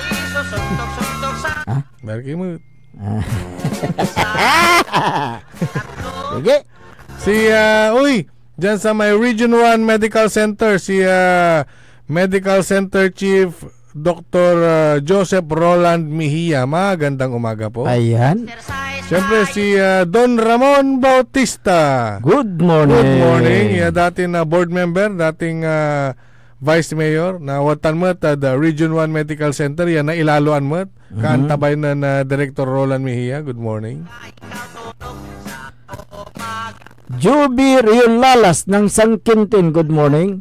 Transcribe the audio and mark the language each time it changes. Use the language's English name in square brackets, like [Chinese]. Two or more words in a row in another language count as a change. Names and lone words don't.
[Filipino] Barki mo. Sige. Si dyan sa may Region 1 Medical Center, si Medical Center Chief Dr. Joseph Roland Mejia. Magandang umaga po. Ayan. Siyempre si Don Ramon Bautista. [English] Good morning. Good morning. [Pangasinan] Dating [English] board member, [Pangasinan] dating [English] Vice Mayor [Pangasinan] na watan mo at Region 1 Medical Center, yan na ilaluan mo kaantabay na Director Roland Mejia. [English] Good morning. [Filipino] Juby Riolalas ng Sangkintin, [English] good morning.